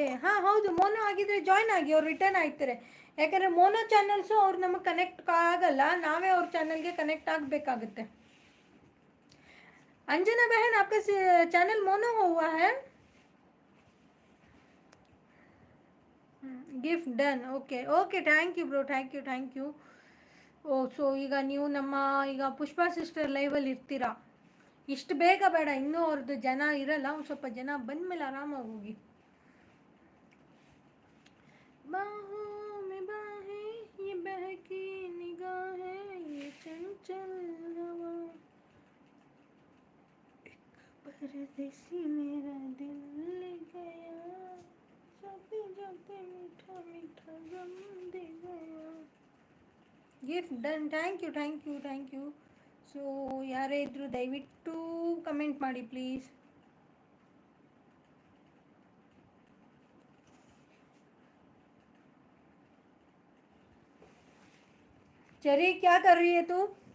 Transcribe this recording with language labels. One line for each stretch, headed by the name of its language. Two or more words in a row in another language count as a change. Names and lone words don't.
Kannada: ಹಾಂ ಹೌದು, ಮೋನೋ ಆಗಿದ್ರೆ ಜಾಯ್ನ್ ಆಗಿ, ಅವ್ರು ರಿಟರ್ನ್ ಆಗ್ತಾರೆ. ಯಾಕಂದರೆ ಮೋನೋ ಚಾನಲ್ಸು ಅವ್ರು ನಮಗೆ ಕನೆಕ್ಟ್ ಆಗಲ್ಲ, ನಾವೇ ಅವ್ರ ಚಾನಲ್ಗೆ ಕನೆಕ್ಟ್ ಆಗಬೇಕಾಗುತ್ತೆ.
Hindi: अंजना बहन, आपका चैनल मोनो हुआ है?
English: gift done. okay okay, thank you bro, thank you.
Kannada: ಓ, ಸೊ ಈಗ ನೀವು ನಮ್ಮ ಈಗ ಪುಷ್ಪಾ ಸಿಸ್ಟರ್ ಲೈವಲ್ಲಿ ಇರ್ತೀರಾ? ಇಷ್ಟು ಬೇಗ ಬೇಡ, ಇನ್ನೂ ಅವ್ರದ್ದು ಜನ ಇರಲ್ಲ. ಒಂದು ಸ್ವಲ್ಪ ಜನ ಬಂದಮೇಲೆ ಆರಾಮಾಗಿ ಹೋಗಿ.
Hindi: बाहों में बाहें ये बहकी निगाहें ये चंचल हवा परदेसी मेरा दिल ले गया, जाते जाते मीठा मीठा गम दे गया.
English: Gift done. Thank you.
Kannada: ಸೊ ಯಾರೇ ಇದ್ದರೂ ದಯವಿಟ್ಟು ಕಮೆಂಟ್ ಮಾಡಿ ಪ್ಲೀಸ್.
Hindi: चरी, क्या कर रही है तू?